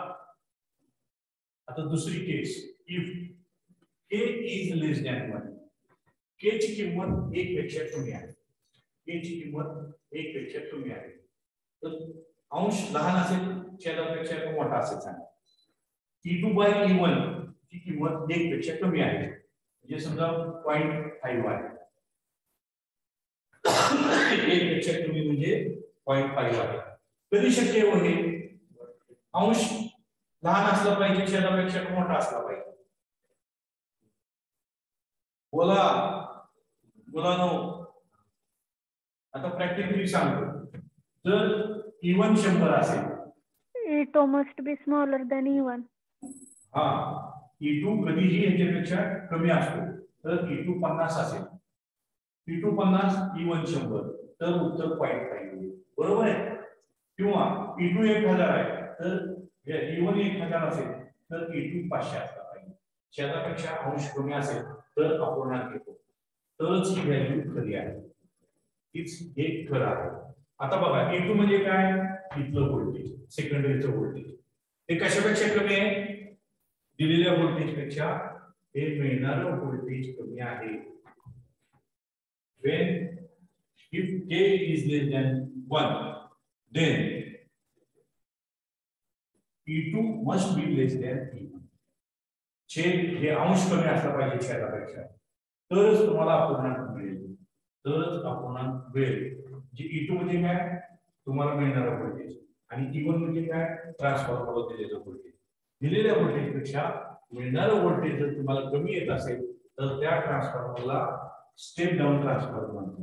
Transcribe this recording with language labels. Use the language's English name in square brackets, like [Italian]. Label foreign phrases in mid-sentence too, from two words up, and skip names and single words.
[Marathi] आता दुसरी केस, [English] if k is less than 1. [Marathi] के ची किंमत 1 पेक्षा कमी आहे. के ची किंमत 1 पेक्षा कमी आहे. तर अंश लहान असेल छेदापेक्षा मोठा असेल सांगा. [English] E2 by E1 [Marathi] ची किंमत 1 पेक्षा कमी आहे. म्हणजे समजा 0.5 आहे. 1 पेक्षा कमी म्हणजे 0.5 आहे. कधी शक्य होईल? अंश लहान असला पाहिजे छेदापेक्षा मोठा असला पाहिजे. बोला मुलांनो. आता प्रॅक्टिकली सांगतो. जर E1 100 असेल, [English] E2 must be smaller than E1. [Marathi] हा E2 कधीही ह्याच्यापेक्षा कमी असतो. तर E2 50 असेल, E2 50 E1 100 तर उत्तर 0.5 बरोबर आहे. किंवा E2 1000 आहे तर E1 1000 असेल तर E2 500 असला पाहिजे. छेदापेक्षा अंश कमी असेल तर अपूर्णांक येतो. तरच ही व्हॅल्यू खरी आहे. तीच हे खरं आहे. आता बघा E2 म्हणजे काय? इथलं व्होल्टेज, सेकंडरीचं व्होल्टेज. हे कशापेक्षा कमी आहे? दिलेल्या व्होल्टेज पेक्षा हे मिळणारं व्होल्टेज कमी आहे. [English] when if k is less than 1 then E2 must be less than E1. [Marathi] छेद हे अंश कमी असला पाहिजे छेदापेक्षा तरच तुम्हाला अपूर्णांक मिळेल. तरच अपूर्णांक मिळेल. जे E2 म्हणजे काय? तुम्हाला मिळणारं व्होल्टेज. आणि E1 म्हणजे काय? ट्रान्सफॉर्मरवर दिलेलं व्होल्टेज. दिलेल्या व्होल्टेज पेक्षा मिळणारं व्होल्टेज जर तुम्हाला कमी येत असेल तर त्या ट्रान्सफॉर्मरला [English] step down transformer [Marathi] म्हणतात.